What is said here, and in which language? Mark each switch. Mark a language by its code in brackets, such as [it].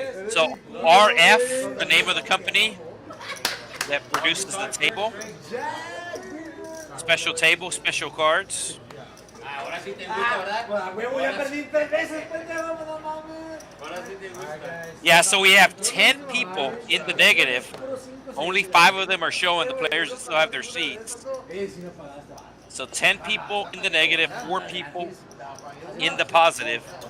[en] So RF, the name of the company that produces the table. Special table, special cards. [es] Ahora sí te gusta, ¿verdad? Huevo, ya perdí 3 veces, pendejo, no mames. Ahora sí te gusta. [en] Yeah, so we have 10 people in the negative. Only 5 of them are showing the players that still have their seats. So 10 people in the negative, 4 people in the positive.